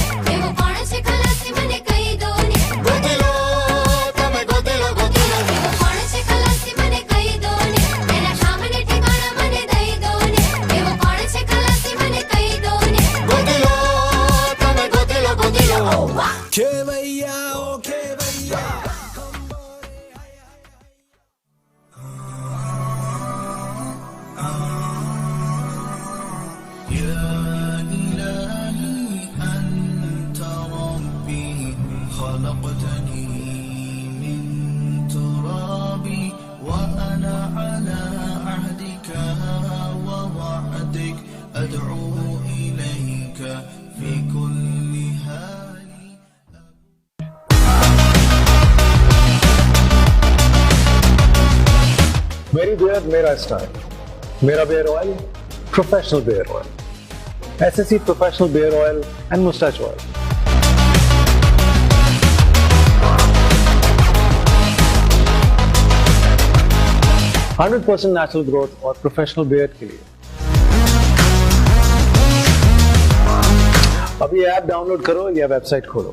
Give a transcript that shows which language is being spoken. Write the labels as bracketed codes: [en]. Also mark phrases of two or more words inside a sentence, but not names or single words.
[gu] એવો કોણ છે ખલાસી મને કહી દો ને, ગોતી લો તમે ગોતી લો ગોતી લો। એવો કોણ છે ખલાસી મને કહી દો ને, એના સામને ઠેકાણા મને દઈ દો ને। એવો કોણ છે ખલાસી મને કહી દો ને, ગોતી લો તમે ગોતી લો ગોતી લો। ખેવૈયા ઓ ખેવૈયા يا [ar] إلهي أنت ربي خلقتني من تراب وأنا على عهدك ووعدك أدعو إليك في كل حال। [en] मेरी beard मेरा style, मेरा beer oil professional beer oil, SSC professional beer oil and mustache oil। [hi] 100% [en] natural growth [hi] और [en] professional beard [hi] के लिए अभी [en] app download [hi] करो या वेबसाइट खोलो।